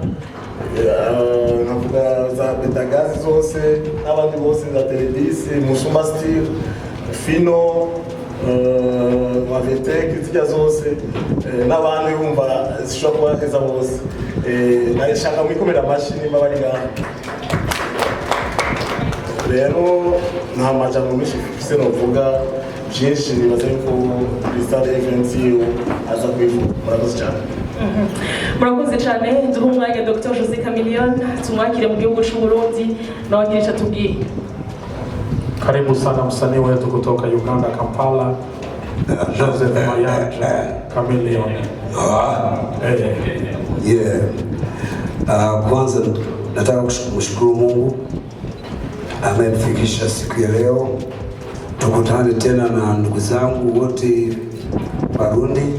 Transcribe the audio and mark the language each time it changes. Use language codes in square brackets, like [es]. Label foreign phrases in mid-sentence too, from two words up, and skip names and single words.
[rn] nkavuga za Betagazi zose n'abandi bose za Teledis Musumba Steel Fino Mavetek zijya zose n'abandi bumva zishobora kuba heza bose nashaka mwikomera amashyi nimba bari ngaha rero nta majambo menshi mfise novuga byinshi nibaza yuko Crystal Events aza kwivuga murakoze cyane murakoze cyane duha umwanya Dr Jose Chameleone tumwakire mu gihugu cy'u Burundi nawagirisha tubwiye. [sw] Karibu sana msanii wetu kutoka Uganda Kampala, Jose Chameleone. Kwanza nataka kumshukuru Mungu amemfikisha siku ya leo tukutane tena na ndugu zangu wote Burundi.